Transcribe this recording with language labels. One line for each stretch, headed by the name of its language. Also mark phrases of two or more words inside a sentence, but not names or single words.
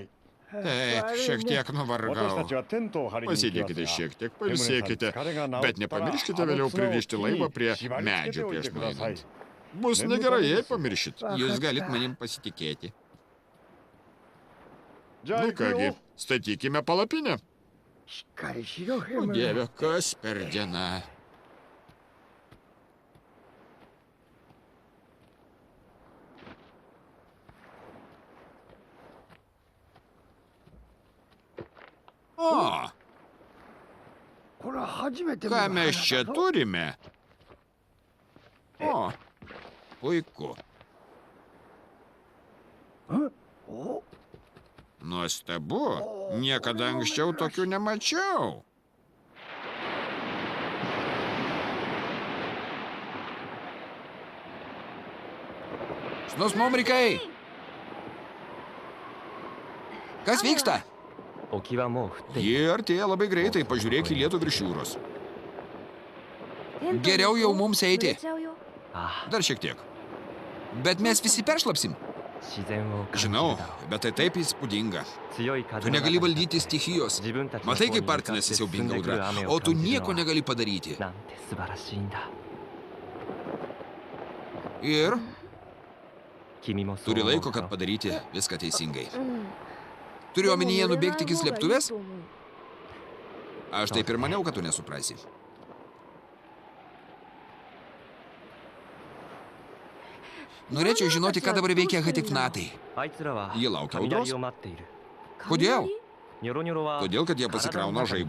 Lithuanian: Taip, šiek tiek nuvargau. Pasidėkite šiek tiek, pailsėkite, bet nepamirškite vėliau pririšti laivą prie medžio prieš nueinant. Bus negerai, jei pamiršit. Jūs galit manim pasitikėti. Nu kągi, statykime palapinę.
Japanese: しっかりしろ、ヘ
Lithuanian: O
Japanese: ム。
Lithuanian: Dieve, kas per diena. O,
Japanese: これは初めて見る
Lithuanian: ką mes
Japanese: 花
Lithuanian: čia
Japanese: だぞ。
Lithuanian: turime? O, puiku.
Japanese: お、
Lithuanian: Nuostabu. Niekada anksčiau tokių nemačiau. Snusmumrikai! Kas vyksta?
Japanese: 沖はもう降っている。
Lithuanian: Jie artėja labai greitai, pažiūrėk į lietų virš jūros. Geriau jau mums eiti.
Japanese: ああ、
Lithuanian: Dar šiek tiek. Bet mes visi peršlapsim.
Japanese: 自然を感じる
Lithuanian: Žinau,
Japanese: だろう。
Lithuanian: bet tai taip įspūdinga.
Japanese: 強い風
Lithuanian: Tu
Japanese: の
Lithuanian: negali
Japanese: 中で
Lithuanian: valdyti stichijos.
Japanese: 自分たちの
Lithuanian: Matai,
Japanese: 方に
Lithuanian: kaip
Japanese: 向かって
Lithuanian: artinasi
Japanese: 進ん
Lithuanian: siaubinga
Japanese: でくる
Lithuanian: audra,
Japanese: 雨
Lithuanian: o
Japanese: を
Lithuanian: tu
Japanese: 感じる
Lithuanian: nieko
Japanese: のは
Lithuanian: negali padaryti.
Japanese: なんて素晴らしいんだ。
Lithuanian: Ir
Japanese: 君もそう
Lithuanian: turi
Japanese: 思う
Lithuanian: laiko,
Japanese: か
Lithuanian: kad padaryti viską teisingai. Turiu omenyje nubėgti iki slėptuvės? Aš taip ir maniau, kad tu nesuprasi. Norėčiau žinoti, ką dabar veikia hatifnatai.
Japanese: あいつらは
Lithuanian: Jie laukia
Japanese: 雷
Lithuanian: audros?
Japanese: を待っている。
Lithuanian: Kodėl?
Japanese: ニョロニョロは
Lithuanian: Todėl, kad jie pasikrauna
Japanese: 体の中で
Lithuanian: žaibo
Japanese: 電気を
Lithuanian: energiją.
Japanese: 蓄えるのさ。
Lithuanian: Tikrai?